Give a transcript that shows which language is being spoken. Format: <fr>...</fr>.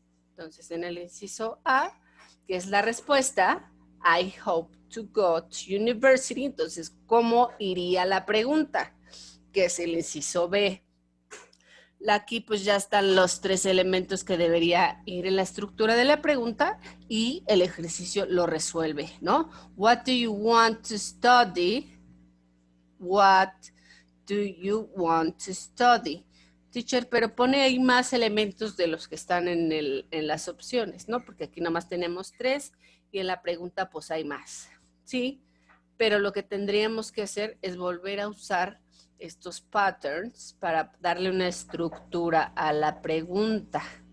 <es>Entonces, en el inciso A, que es la respuesta,</es> <en>I hope to go to university.</en> <es>Entonces, ¿cómo iría la pregunta? Que es el inciso B. Aquí pues ya están los 3 elementos que debería ir en la estructura de la pregunta y el ejercicio lo resuelve, ¿no?</es> <en>What do you want to study? What do you want to study?</en> <es>Teacher, pero pone ahí más elementos de los que están en las opciones, ¿no? Porque aquí nomás tenemos 3 y en la pregunta pues hay más, ¿sí? Pero lo que tendríamos que hacer es volver a usar estos patterns para darle una estructura a la pregunta.</es>